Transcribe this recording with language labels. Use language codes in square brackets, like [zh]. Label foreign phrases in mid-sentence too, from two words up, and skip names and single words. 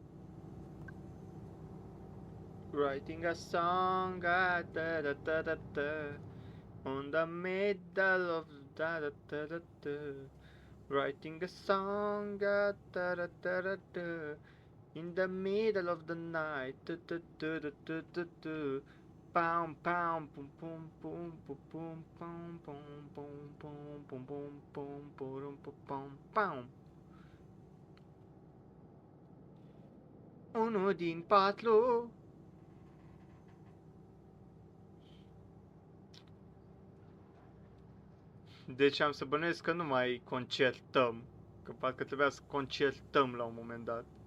[en] Writing a song, da da da da da da, on the middle of da da da da da. Writing a song, da da da da da da, in the middle of the night, da da da da da da da. Pam pam pum pum pum pum pum pum pum pum pum pum pum pum pum pum pum. [ro] Unul din patru. Deci am să bănuiesc că nu mai concertăm. Că parcă trebuia să concertăm la un moment dat.